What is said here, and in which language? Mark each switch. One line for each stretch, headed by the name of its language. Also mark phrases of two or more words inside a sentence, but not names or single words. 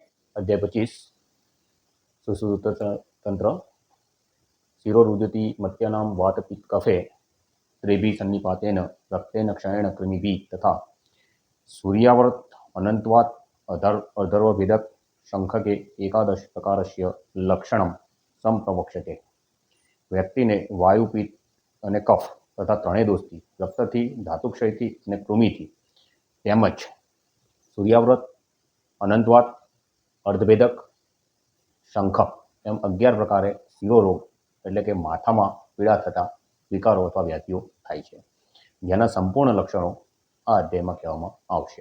Sanskrit: अध्याय 25 सुश्रुत तंत्र शिरोरुजति मत्यानां वातपित्त कफे त्रेभिः सन्निपातेन रक्तेन क्षयेण कृमिभिः तथा सूर्यावर्त अनंतवात अधर्वभेदक शंखके एकादश प्रकारस्य लक्षणं संप्रवक्ष्यते।
Gujarati: વ્યક્તિને વાયુપિત્ત અને કફ તથા ત્રણેય દોષથી રક્તથી ધાતુક્ષયથી અને કૃમિથી તેમજ સૂર્યાવ્રત અનંતવાત અર્ધભેદક શંખ એમ 11 પ્રકારે શિરોરોગ એટલે કે માથામાં પીડા થતા વિકારો અથવા વ્યાધિઓ થાય છે, જેના સંપૂર્ણ લક્ષણો આ અધ્યાયમાં કહેવામાં આવશે।